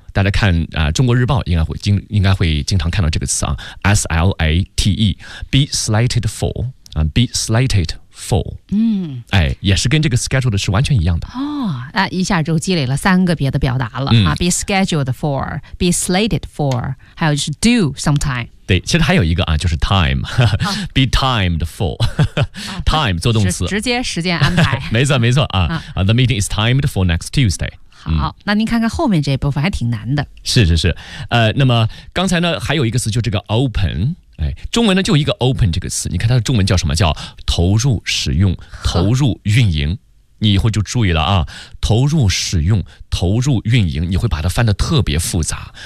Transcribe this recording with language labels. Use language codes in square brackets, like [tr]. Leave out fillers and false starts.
[zh] 大家看啊，中国日报应该会经常看到这个词啊 ，slate, [en] be slated for [zh] 啊 ，be slated for。嗯，哎，也是跟这个 scheduled 是完全一样的。哦，一下就积累了三个别的表达了，嗯， [en] 啊 ，be scheduled for， be slated for， [zh] 还有就是 [en] do sometime。 [zh] 对，其实还有一个啊，就是 time，啊 [en] be timed for， time [zh] 做动词，直接时间安排。没错，没错啊 [en] ，the meeting is timed for next Tuesday。 [zh] 好，那您看看后面这部分还挺难的。是是是，那么刚才呢还有一个词，就这个 open， 哎，中文呢就一个 open 这个词，你看它的中文叫什么？叫投入使用、投入运营。你以后就注意了啊，投入使用、投入运营，你会把它翻得特别复杂。